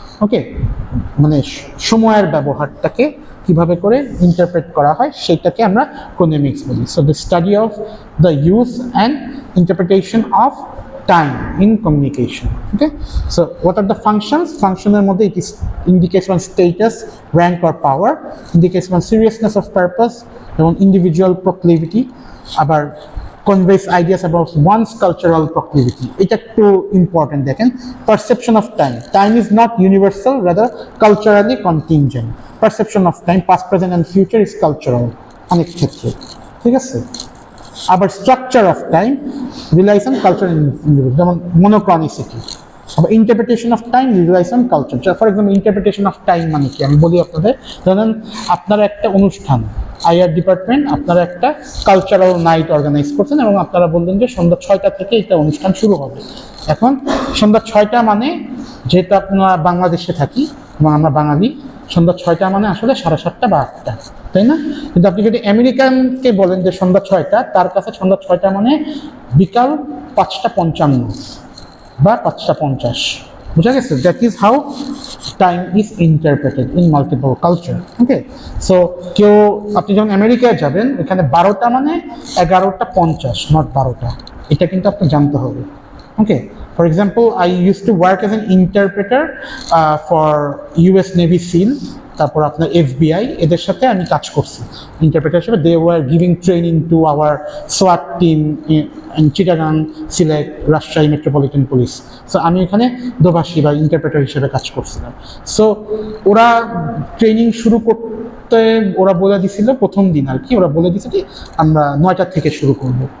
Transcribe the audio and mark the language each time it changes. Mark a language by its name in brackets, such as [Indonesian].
[Bangla] Okay, মানে সময়ের ব্যবহারটাকে কিভাবে করে ইন্টারপ্রেট করা হয় সেটাকে আমরা chronemics বলি। [English] So the study of the use and interpretation of time in communication. Okay, so what are the functions? Functional mode, it is indicates one status, rank or power, indicates one seriousness of purpose, one individual proclivity, about conveys ideas about one's cultural proclivity. It's too important. Dekhen, perception of time. Time is not universal, rather culturally contingent. Perception of time, past, present and future is cultural. [Bangla] অনেক ক্ষেত্রে, ঠিক আছে? [English] আবার structure of time relies on culture, যেমন monochronicity. আবার interpretation of time relies on culture. For example, interpretation of time [Bangla] মানে কি আমি বলি আপনাদের। ধরেন আপনারা একটা অনুষ্ঠান, আইআর ডিপার্টমেন্ট আপনারা একটা কালচারাল নাইট অর্গানাইজ করছেন এবং আপনারা বললেন যে সন্ধ্যা 6টা থেকে এটা অনুষ্ঠান শুরু হবে। এখন সন্ধ্যা 6টা মানে, যেহেতু আপনারা বাংলাদেশে থাকি এবং আমরা বাঙালি, সন্ধ্যা 6টা মানে আসলে 7:30 বা 8টা, তাই না? কিন্তু আপনি যদি আমেরিকানকে বলেন যে সন্ধ্যা 6টা, তার কাছে সন্ধ্যা 6টা মানে বিকাল 5:55 বা 5:50। বুঝা গেছে? [English] That is how time is interpreted in multiple culture. [Bangla] Okay, so কেউ, আপনি যখন আমেরিকায় যাবেন, এখানে 12টা মানে 11:50, নট 12টা। এটা কিন্তু আপনি জানতে হবে। [English] Okay, for example, I used to work as an interpreter for US Navy SEAL, [Bangla] তারপর আপনার FBI, এদের সাথে আমি কাজ করছি ইন্টারপ্রেটার হিসেবে। [English] They were giving training to our SWAT team in Chittagong, Sylhet, Rajshahi metropolitan police. [Bangla] So আমি এখানে দোভাষী বা ইন্টারপ্রেটার হিসেবে কাজ করছিলাম। সো ওরা ট্রেনিং শুরু করতে ওরা বলে দিছিল, প্রথম দিন আর কি, ওরা বলে দিছে যে আমরা 9টা থেকে শুরু করব।